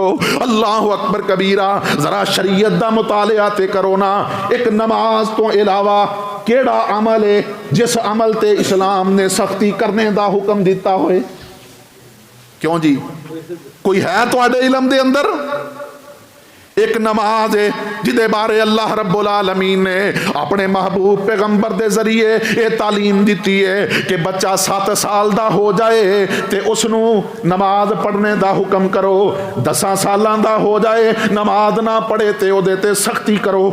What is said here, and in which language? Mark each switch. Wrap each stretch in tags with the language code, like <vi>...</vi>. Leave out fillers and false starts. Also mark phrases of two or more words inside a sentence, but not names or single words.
<ar>الله أكبر كبيرا.</ar> <pa>ذرا شریعت دا مطالعہ تے کرو نا، ایک نماز تو علاوہ کیڑا عمل ہے جس عمل تے اسلام نے سختی کرنے کا حکم دتا ہوئے? کیوں جی، کوئی ہے تہاڈے علم دے اندر? ایک نماز ہے جدے بارے</pa> <ar>الله رب العالمين</ar> <pa>نے اپنے محبوب پیغمبر دے ذریعے یہ تعلیم دی ہے کہ بچہ 7 سال دا ہو جائے تو اسنوں نماز پڑھنے کا حکم کرو، 10 سالاں دا ہو جائے نماز نا پڑھے تو اودے تے سختی کرو.</pa>